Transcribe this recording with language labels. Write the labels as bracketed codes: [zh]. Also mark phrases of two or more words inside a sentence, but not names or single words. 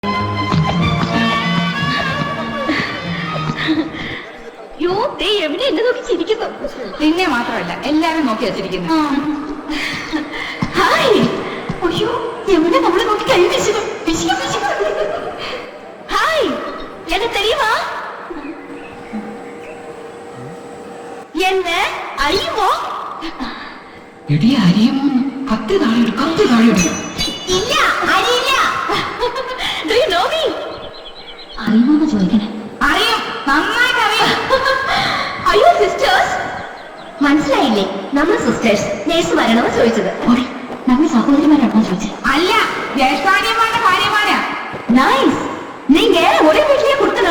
[ml] എവിടെ എന്നെ നോക്കി ചിരിക്കുന്നു? നിന്നെ മാത്രമല്ല എല്ലാരും നോക്കി വെച്ചിരിക്കുന്നു. ഹായ്. അയ്യോ, എവിടെ നമ്മളെ നോക്കി കൈ വീശുന്നു. ഹായ്, എന്നെ தெரியுமா? என்ன അറിയുമോ? എടി അറിയുമോ? കത്ത് താഴെ കത്ത് താഴെ. ഇല്ല, അറിയില്ല. [en] Do you know me? [ml] അറിയുമോന്ന് ചോദിക്കണേ. അറിയും, നന്നായിട്ട് അറിയാം. അയ്യോ സിസ്റ്റേഴ്സ്, മനസ്സിലായില്ലേ? നമ്മൾ സിസ്റ്റേഴ്സ് നേഴ്സുമാരാണോ ചോദിച്ചത്? നമ്മൾ സഹോദരിമാരാണോ ചോദിച്ചത്? അല്ല, ജ്യേഷ്ഠാനിയന്മാരുടെ ഭാര്യമാരാ. നൈസ്. നീങ്ക ഒരേ വീട്ടിലെ കൊടുത്തനോ?